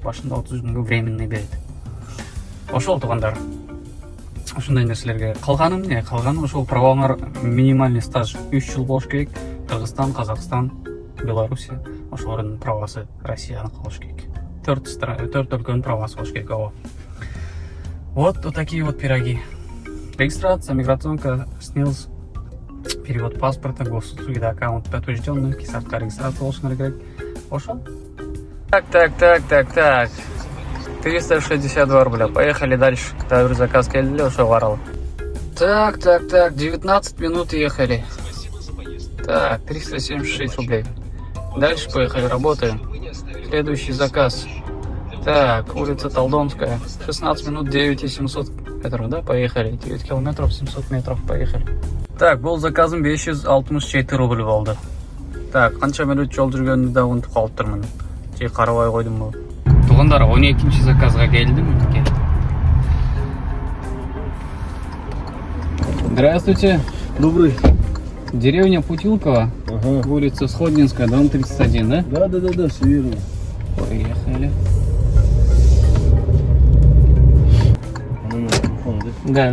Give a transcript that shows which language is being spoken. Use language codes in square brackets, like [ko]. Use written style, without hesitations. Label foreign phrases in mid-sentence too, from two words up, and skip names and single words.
[ky] Башында 30 күнгө временный берет. Ошол туугандар, ушундай нерселерге калганы эмне? Калганы ошол правоңар [ru] минимальный стаж [ky] 3 жыл болуш керек. Кыргызстан, Казакстан, Белоруссия, ошолордун правасы Россияны болуш керек. 4 өлкөнүн правасы болуш керек. [ru] Вот такие вот пироги. Регистрация, миграционка, СНИЛС, перевод паспорта, госуслуги, аккаунт подтвержденный, [ky] Kiss Art'ка регистрация болушуңар керек. Ошол. [ru] Так. 362 рубля. Поехали дальше. [ky] Дагы бир заказ келди, ошого баралы. [ru] Так, 19 минут ехали. Так, 376 рублей. Дальше поехали, работаем. Следующий заказ. Так, улица Толдонская. 16 минут, 9700 метров, да? Поехали. 9 километров, 700 метров, поехали. Так, [ky] бул заказым 564 рубль болду. Так, канча мүнөт жол жүргөндү да унутуп калыптырмын. Же карабай койдумбу? Туугандар, 12-чи заказга келдим. [ru] Здравствуйте. Добрый. Деревня Путилково, улица Сходнинская, дом 31, да? Да, все верно. Поехали. Номер телефона, да?